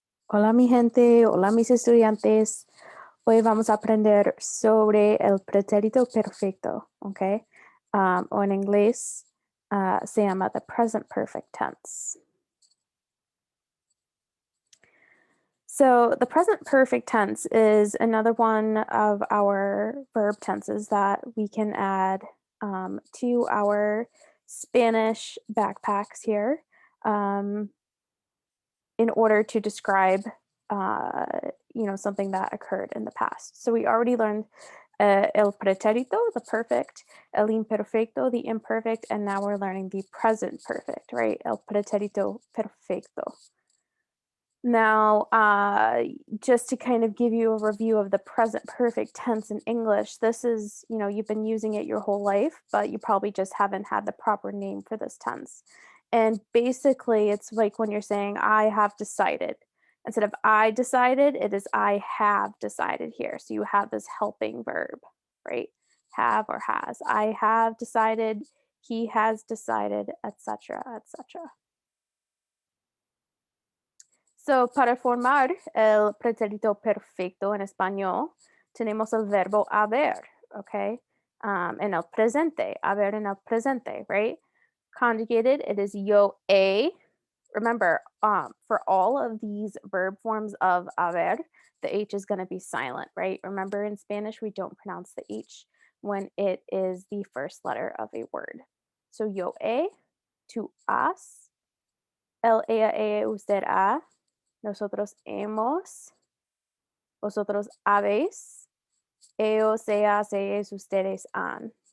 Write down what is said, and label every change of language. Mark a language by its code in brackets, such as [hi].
[es] Hola mi gente, hola mis estudiantes. Hoy vamos a aprender sobre el pretérito perfecto, ¿ok? O en inglés se llama [en] the present perfect tense. So the present perfect tense is another one of our verb tenses that we can add to our Spanish backpacks here. In order to describe something that occurred in the past. So we already learned [es] el pretérito, [en] the perfect, [es] el imperfecto, [en] the imperfect, and now we're learning the present perfect, right? El pretérito perfecto. Now, just to kind of give you a review of the present perfect tense in English, this is, you've been using it your whole life, but you probably just haven't had the proper name for this tense. And basically, it's like when you're saying, I have decided. Instead of I decided, it is I have decided here. So you have this helping verb, right? Have or has. I have decided, he has decided, etc., etc. [es] So, para formar el pretérito perfecto en español, tenemos el verbo haber, okay? En el presente, haber en el presente, right? [en] Conjugated, it is [es] yo he. [en] Remember, for all of these verb forms of haber, the H is going to be silent, right? Remember, in Spanish, we don't pronounce the H when it is the first letter of a word. [es] So, yo he, tú has, él, ella, usted ha, nosotros hemos, vosotros habéis, ellos, ellas, ellos, ustedes han.